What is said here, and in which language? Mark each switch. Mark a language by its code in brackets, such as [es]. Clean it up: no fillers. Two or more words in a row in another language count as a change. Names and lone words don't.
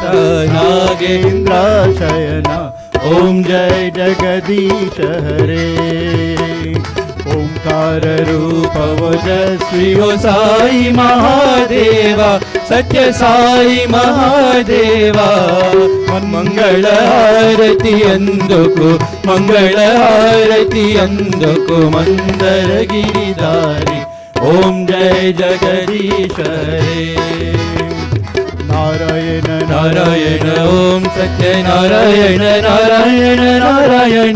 [hi] नागेन्द्र शयना। ओम जय जगदीश हरे। ओंकार रूप ओजस्वी ओ साई महादेवा सत्य साई महादेवा। [te] మంగళహారతి అందుకు మంగళహారతి అందుకు మందరగిరిధారి [hi] ॐ जय जगदीश हरे नारायण नारायण ॐ सत्यनारायण नारायण नारायण